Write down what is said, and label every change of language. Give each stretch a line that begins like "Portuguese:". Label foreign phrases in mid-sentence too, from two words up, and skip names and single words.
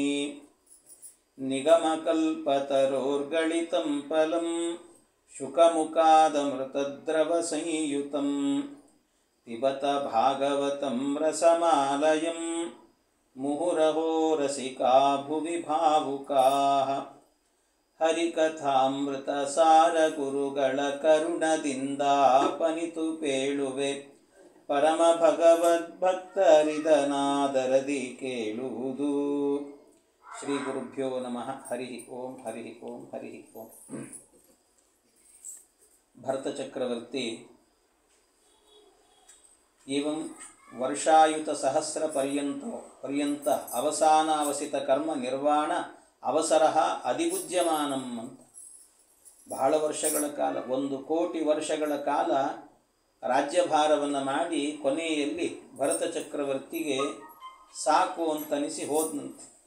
Sanskrit: निगमकल्पतरोर्गलितं फलं शुकमुखादमृतद्रवसंयुतं पिबत भागवतं रसमालयम् मुहुरहो रसिका भुवि भावुकाः हरिकथामृतसारगुरुಗಳ
Kannada: ಕರುಣದಿಂದಾಪನಿತು ಪೇಳುವೆ ಪರಮ ಭಗವದ್ಭಕ್ತರಿದನಾದರದಿ ಕೇಳುವುದು.
Sanskrit: ಶ್ರೀ ಗುರುಭ್ಯೋ ನಮಃ. ಹರಿ ಓಂ ಹರಿ ಓಂ ಹರಿ ಓಂ.
Kannada: ಭರತ ಚಕ್ರವರ್ತಿ
Sanskrit: ಏವಂ ವರ್ಷಾಯುತ ಸಹಸ್ರ ಪರ್ಯಂತ ಅವಸಾನಾವಸಿತ ಕರ್ಮ ನಿರ್ವಾಣ ಅವಸರ ಅಧಿಭುಜ್ಯಮಾನಂ
Kannada: ಅಂತ ಬಹಳ ವರ್ಷಗಳ ಕಾಲ 1,000,000 ವರ್ಷಗಳ ಕಾಲ ರಾಜ್ಯಭಾರವನ್ನು ಮಾಡಿ ಕೊನೆಯಲ್ಲಿ ಭರತ ಚಕ್ರವರ್ತಿಗೆ ಸಾಕು ಅಂತನಿಸಿ ಹೋದನಂತೆ.